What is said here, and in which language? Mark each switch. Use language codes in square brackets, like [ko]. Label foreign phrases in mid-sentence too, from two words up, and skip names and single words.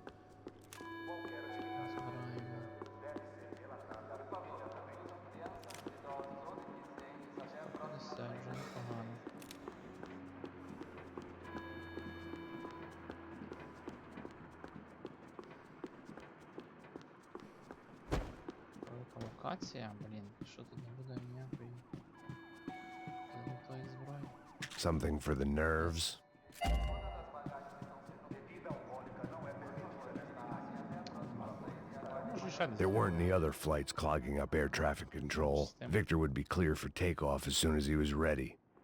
[uk] Збираємо. Все, вже непогано. Велика локація, блін, що тут не буде ніякої золотої зброї. [en] Something for the nerves. [uk] Може ще десь. [en] There weren't any other flights clogging up air traffic control. Victor would be clear for takeoff as soon as he was ready.